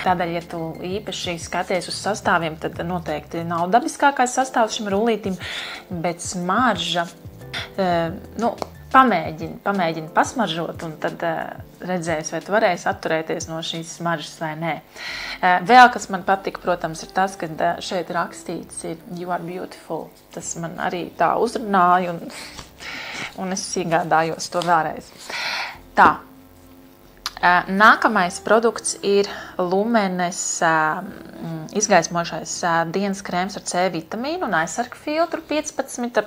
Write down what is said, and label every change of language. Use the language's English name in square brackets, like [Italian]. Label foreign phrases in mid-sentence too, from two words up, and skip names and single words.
[Latvian] Tādēļ, ja tu īpaši skaties uz sastāviem, tad noteikti nav dabiskākais sastāvs šim rullītim, bet smarža, pamēģini pasmaržot, un tad redzēs, vai tu varēsi atturēties no šīs smaržas vai nē. Vēl, kas man patika, protams, ir tas, ka šeit rakstīts ir [English] "You are beautiful". [Latvian] Tas man arī tā uzrunāja, un es iegādājos to vēlreiz. Tā. Nākamais produkts ir Lumenes izgaismošais dienas krēms ar C vitamīnu un aizsargu filtru 15.